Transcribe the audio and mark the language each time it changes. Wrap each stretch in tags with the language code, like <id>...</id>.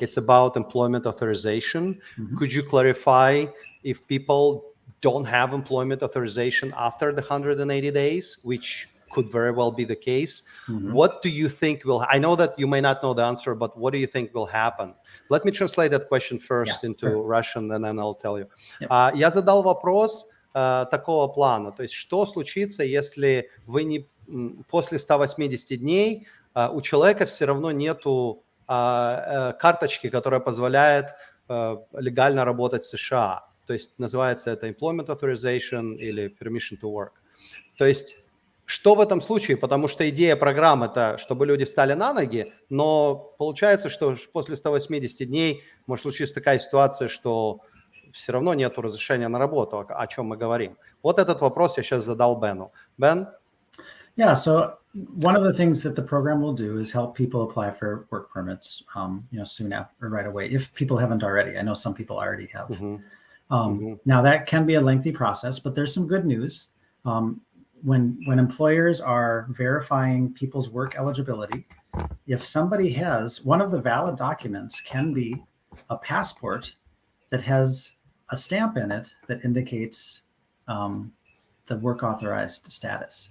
<en>It's about employment authorization. Could you clarify if people don't have employment authorization after the 180 days, which could very well be the case? What do you think I know that you may not know the answer, but what do you think will happen? Let me translate that question first into Russian, and then I'll tell you.</en> <ru>Я задал вопрос такого плана. То есть что случится, если вы после 180 дней у человека все равно нету карточки, которая позволяет легально работать в США? То есть называется это</ru> <en>employment authorization</en> <ru>или</ru> <en>permission to work.</en> <ru>То есть что в этом случае? Потому что идея программы это, чтобы люди встали на ноги, но получается, что после 180 дней может случиться такая ситуация, что все равно нет разрешения на работу, о чем мы говорим. Вот этот вопрос я сейчас задал Бену. Бен?</ru> <en>Yeah, so one of the things that the program will do is help people apply for work permits, soon after, or right away, if people haven't already. I know some people already have. Now that can be a lengthy process, but there's some good news. When employers are verifying people's work eligibility, if somebody has, one of the valid documents can be a passport that has a stamp in it that indicates the work authorized status.</en>